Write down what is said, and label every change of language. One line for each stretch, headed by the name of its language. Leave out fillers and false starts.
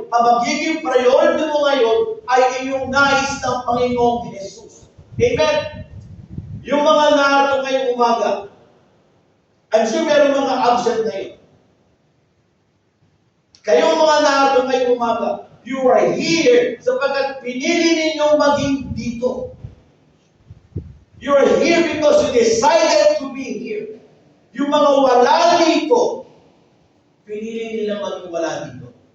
Filipino: Ang magiging priority mo ngayon ay iyong nais ng Panginoong Jesus. Amen? Yung mga narito ngayong umaga,
English: I'm sure
Filipino: meron mga absent ngayon. Kayong mga narito ngayong umaga,
English: you are here
Filipino: sapagkat pinili ninyong maging dito.
English: You are here because you decided to be here.
Filipino: Yung mga wala dito, pinili nila maging wala dito.